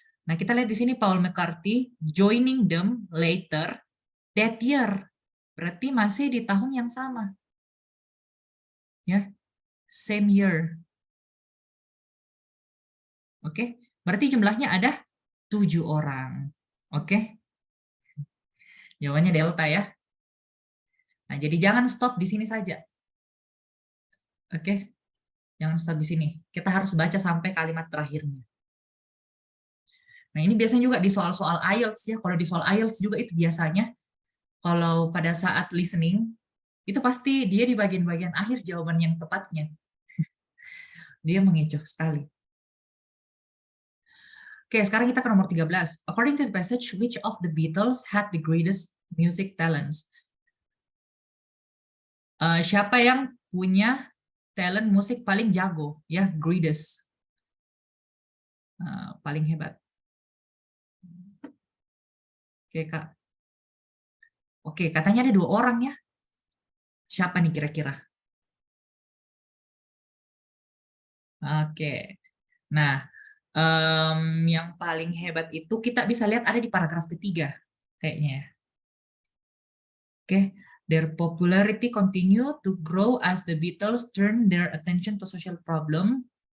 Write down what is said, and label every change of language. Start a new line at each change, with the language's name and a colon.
Indonesian: Nah, kita lihat di sini Paul McCartney
English: joining them later that year.
Indonesian: Berarti masih di tahun yang sama. Ya.
English: Same year.
Indonesian: Oke. Berarti jumlahnya ada 7 orang. Oke. Jawabannya delta ya. Nah, jadi jangan stop di sini saja. Oke. Jangan stop di sini. Kita harus baca sampai kalimat terakhirnya. Nah, ini biasanya juga di soal-soal IELTS ya. Kalau di soal IELTS juga itu biasanya kalau pada saat listening itu pasti dia di bagian-bagian akhir jawaban yang tepatnya. Dia mengecoh sekali. Oke, sekarang kita ke nomor 13.
English: According to the passage, which of the Beatles had the greatest music talents?
Indonesian: Siapa yang punya talent musik paling jago? Ya, greatest. Paling hebat. Oke, Kak. Oke, katanya ada 2 orang ya. Siapa nih kira-kira? Oke. Nah, yang paling hebat itu kita bisa lihat ada di paragraf ketiga, kayaknya.
English: Oke, their popularity continue to grow as the Beatles turn their attention to social problem.